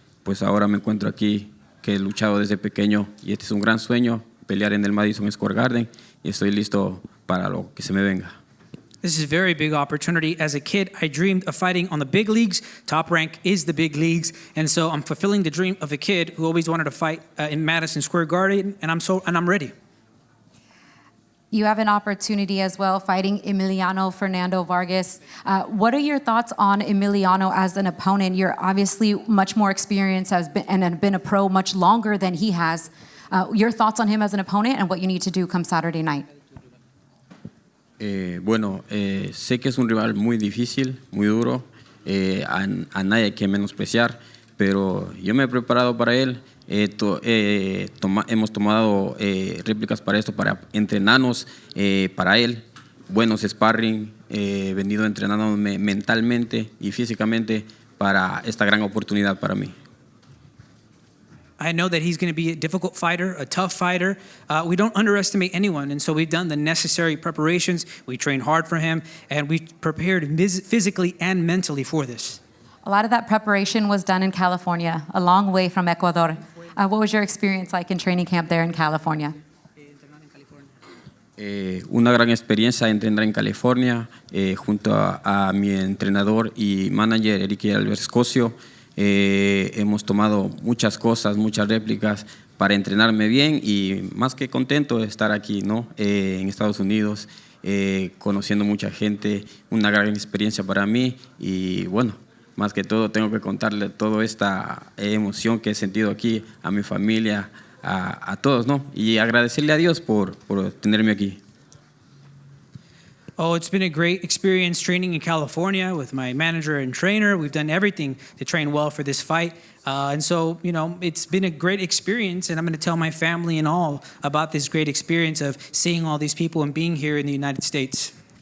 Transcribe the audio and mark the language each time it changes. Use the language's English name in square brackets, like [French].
[Spanish] Pues ahora me encuentro aquí, que he luchado desde pequeño, y este es un gran sueño, pelear en el Madison Square Garden, y estoy listo para lo que se me venga. [English] This is a very big opportunity. As a kid, I dreamed of fighting on the big leagues. Top Rank is the big leagues, and so I'm fulfilling the dream of a kid who always wanted to fight in Madison Square Garden, and I'm ready. You have an opportunity as well fighting Emiliano Fernando Vargas. What are your thoughts on Emiliano as an opponent? You're obviously much more experienced and have been a pro much longer than he has. Your thoughts on him as an opponent and what you need to do come Saturday night? [Spanish] Sé que es un rival muy difícil, muy duro, a nadie hay que menospreciar, pero yo me he preparado para él. Hemos tomado réplicas para esto, para entrenarnos para él, buenos sparring, venido entrenándome mentalmente y físicamente para esta gran oportunidad para mí. [English] I know that he's going to be a difficult fighter, a tough fighter. We don't underestimate anyone, and so we've done the necessary preparations. We trained hard for him, and we prepared physically and mentally for this. A lot of that preparation was done in California, a long way from Ecuador. What was your experience like in training camp there in California? [Spanish] Una gran experiencia entrenar en California junto a mi entrenador y manager, Enrique Alberscosio. Hemos tomado muchas cosas, muchas réplicas para entrenarme bien, y más que contento de estar aquí, ¿no? En Estados Unidos, conociendo mucha gente, una gran experiencia para mí, y bueno, más que todo tengo que contarle toda esta emoción que he sentido aquí a mi familia, a todos, ¿no? Y agradecerle a Dios por tenerme aquí. [English] Oh, it's been a great experience training in California with my manager and trainer. We've done everything to train well for this fight. And so, you know, it's been a great experience, and I'm going to tell my family and all about this great experience of seeing all these people and being here in the United States.